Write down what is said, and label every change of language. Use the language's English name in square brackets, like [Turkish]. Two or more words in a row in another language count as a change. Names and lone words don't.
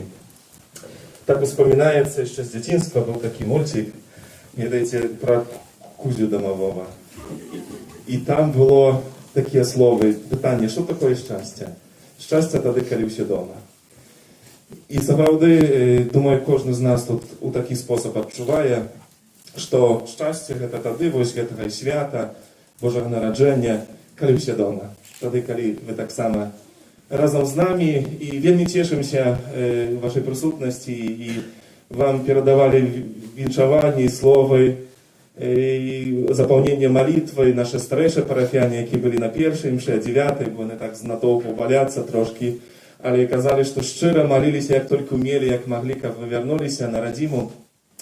[Ukrainian] Так вспоминається, ще з дитинства був такий мультик, гадаєте, про Кузю домового. І там було такі слова, питання, що таке щастя? Щастя тоді, коли всі вдома. [Belarusian] І сапраўды, думаю, кожны з нас тут у такі спосіб адчувае, што шчасце гэта тады вось гэтага свята, Божага нараджэння, калі ўсе дома. Тады, калі вы таксама разам з намі, і вельмі цешымся вашай прысутнасці, і вам перадавалі віншаванні, словы, і запаўненне малітвы, нашы старэйшыя парафіяне, які былі на першай імшы, 9-й, бо яны так з натоўпу валяцца трошкі, але казалі, што шчыра маліліся, як толькі умелі, як маглі, каб вы вярнуліся на радзіму.